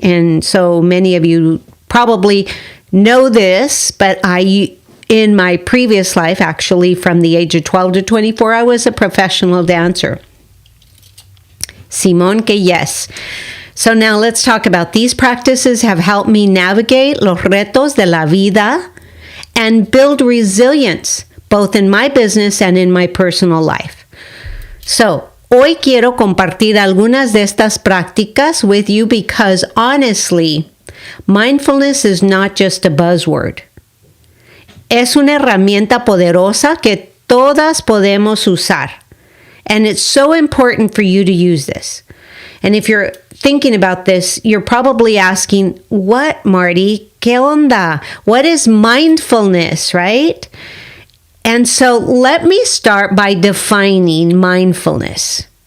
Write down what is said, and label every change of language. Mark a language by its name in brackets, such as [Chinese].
[English] And so many of you probably know this, but in my previous life, actually from the age of 12 to 24, I was a professional dancer. [Spanish] Simón que [English] yes. So now let's talk about these practices have helped me navigate [Spanish] los retos de la vida [English] and build resilience, both in my business and in my personal life. So, [Spanish] hoy quiero compartir algunas de estas prácticas [English] with you because honestly, mindfulness is not just a buzzword. [Spanish] Es una herramienta poderosa que todas podemos usar. [English] And it's so important for you to use this. And if you're thinking about this, you're probably asking, what, Marti? [Spanish] ¿Qué onda? [English] What is mindfulness, right? And so let me start by defining mindfulness.